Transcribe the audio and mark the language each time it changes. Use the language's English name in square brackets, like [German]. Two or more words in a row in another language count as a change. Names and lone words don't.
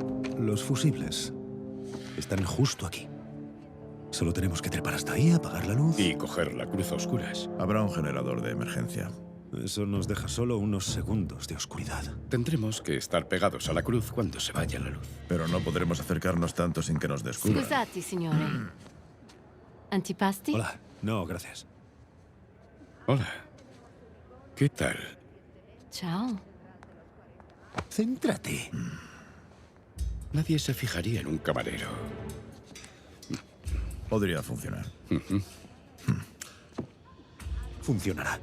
[Spanish] Los fusibles están justo aquí. Solo tenemos que trepar hasta ahí, apagar la luz. Y coger la cruz a oscuras. Habrá un generador de emergencia. Eso nos deja solo unos segundos de oscuridad. Tendremos que estar pegados a la cruz cuando se vaya la luz. Pero no podremos acercarnos tanto sin que nos descubran. [Italian] Scusate, signore. Antipasti? [Spanish] Hola. No, gracias. Hola. ¿Qué tal? [Italian] Ciao. [Spanish] Céntrate. Nadie se fijaría en un camarero. Podría funcionar. Funcionará.